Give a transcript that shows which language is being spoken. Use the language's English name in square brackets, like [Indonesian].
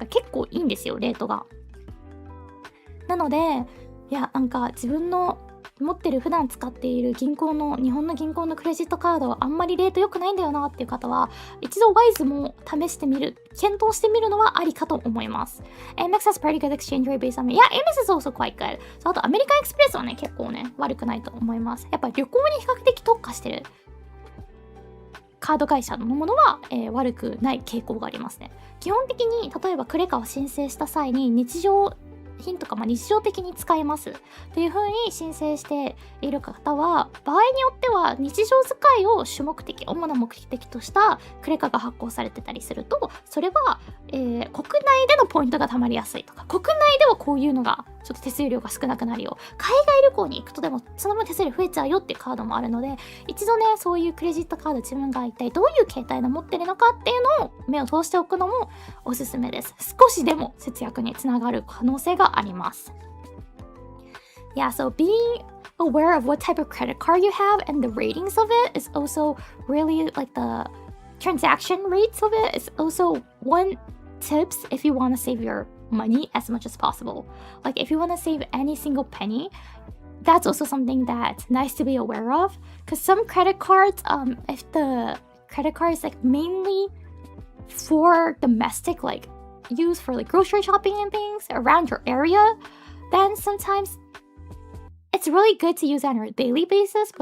[Japanese] 結構いいんですよ、レートが。なので、いや、なんか自分の持ってる普段使っている日本の銀行のクレジットカードあんまりレート良くないんだよなっていう方は、一度ワイズも試してみる、検討してみるのはありかと思います。 [English] MX has pretty good exchange rate based on me. Yeah, MX is also quite good. [Japanese] そう、あとアメリカンエクスプレスはね、結構ね、悪くないと思います。やっぱり旅行に比較的特化してるカード会社のものは、悪くない傾向がありますね。基本的に例えばクレカを申請した際に日常品とか日常的に使えますという風に申請している方は、場合によっては日常使いを主な目的としたクレカが発行されてたりすると、それは、国内でのポイントが貯まりやすいとか、国内ではこういうのがちょっと手数料が少なくなるよ、海外旅行に行くとでもその分手数料増えちゃうよっていうカードもあるので、一度ね、そういうクレジットカード自分が一体どういう形態の持ってるのかっていうのを目を通しておくのもおすすめです。少しでも節約につながる可能性があります。 [English] Yeah, so being aware of what type of credit card you have and the ratings of it is also really, like, the transaction rates of it is also one tips if you want to save your money as much as possible. Like, if you want to save any single penny, that's also something that's nice to be aware of, because some credit cards, if the credit card is like mainly for domestic, like used for like grocery shopping and things around your area, then sometimes it's really good to use it on a daily basis.